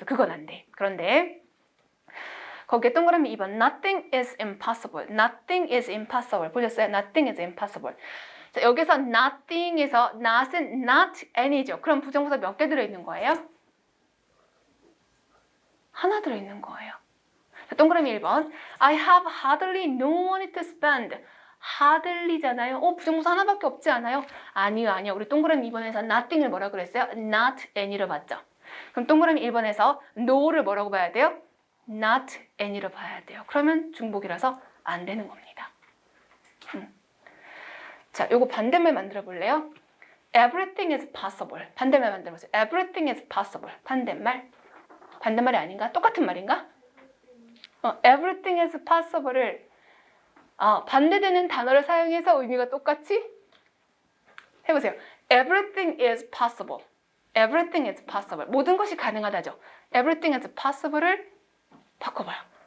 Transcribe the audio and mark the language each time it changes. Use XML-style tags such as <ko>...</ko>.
<ko>그건 안 돼. 그런데 거기에 동그라미 2번</ko> <en>Nothing is impossible. Nothing is impossible.</en> <ko>보셨어요?</ko> <en>Nothing is impossible.</en> <ko>자, 여기서 nothing에서 not은 not any죠. 그럼 부정부사 몇 개 들어있는 거예요? 하나 들어있는 거예요. 자, 동그라미 1번</ko> <en>I have hardly no money to spend.</en> <ko>hardly잖아요. 부정부사 하나밖에 없지 않아요? 아니요. 우리 동그라미 2번에서 nothing을 뭐라 그랬어요? not any로 봤죠. 그럼 동그라미 1번에서 no를 뭐라고 봐야 돼요? not any로 봐야 돼요. 그러면 중복이라서 안 되는 겁니다. 자, 요거 반대말 만들어 볼래요?</ko> <en>Everything is possible.</en> <ko>반대말 만들어 보세요.</ko> <en>Everything is possible.</en> <ko>반대말. 반대말이 아닌가? 똑같은 말인가?</ko> <en>Everything is possible</en> <ko>을 반대되는 단어를 사용해서 의미가 똑같이 해보세요.</ko> <en>Everything is possible. Everything is possible.</en> <ko>모든 것이 가능하다죠.</ko> <en>Everything is possible</en> <ko>을 바꿔봐요.</ko>